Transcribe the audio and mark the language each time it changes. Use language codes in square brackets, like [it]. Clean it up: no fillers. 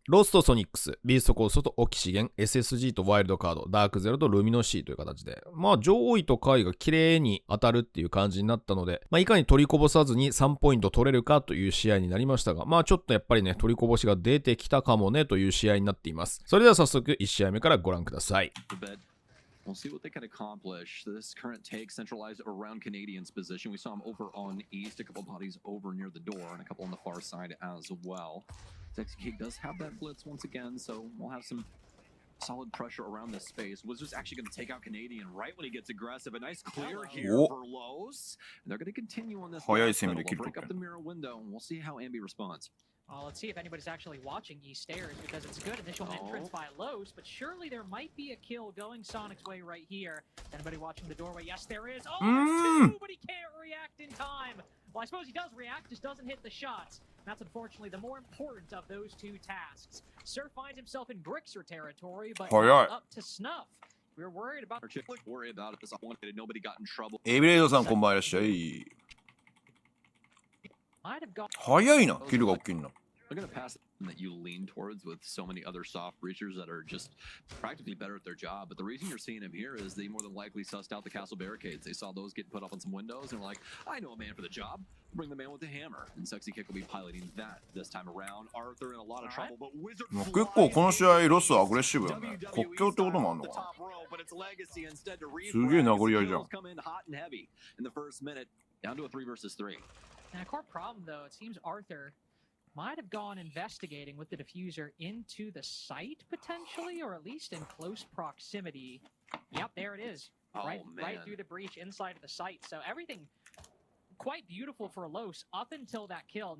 [ja] ロスとソニックス、ビーストコーストとオキシゲン、SSG とワイルドカード、ダークゼロとルミノシティという形で、上位と下位が綺麗に当たるっていう感じになったので、いかに取りこぼさずに3ポイント取れるかという試合になりましたが、ちょっとやっぱりね、取りこぼしが出てきたかもねという試合になっています。それでは早速1試合目からご覧ください。 [en] We'll see what they can accomplish. This current take centralized around Canadian's position. We saw him over on east, a couple bodies over near the door, and a couple on the far side as well. XK does have that blitz once again, so we'll have some solid pressure around this space. Was just actually going to take out Canadian right when he gets aggressive. A nice clear here for Los. And they're going to continue on this. They'll break up the mirror window, and we'll see how Ambi responds. Let's see if anybody's actually watching E stairs, because it's a good initial entrance by Los, but surely there might be a kill going Sonic's way right here. Anybody watching the doorway? Yes, there is. Oh, there's two, but he can't react in time. Well, I suppose he does react, just doesn't hit the shots. That's unfortunately the more important of those two tasks. Sir finds himself in Grixer territory, but not up to snuff. We were worried about it. This I wanted. Nobody got in trouble. [ja] エビレイドさんこんばんいらっしゃい。早いな、キルが起きんな。 [en] Look at a pass that you lean towards with so many other soft breachers that are just practically better at their job. But the reason you're seeing him here is they more than likely sussed out the castle barricades. They saw those get put up on some windows and were like, I know a man for the job. Bring the man with the hammer. And Sexy Kick will be piloting that this time around. Arthur in a lot of trouble, but Wizard [ja] 結構この試合ロスアグレッシブだね。国境ってこともあんのかな。すげえ殴り合いじゃん。 [en] Down to a 3 versus 3. And a core problem, though, it seems Arthur might have gone investigating with the diffuser into the site, potentially, or at least in close proximity. Yep, there it is. Right through the breach inside of the site. So everything quite beautiful for Los up until that kill.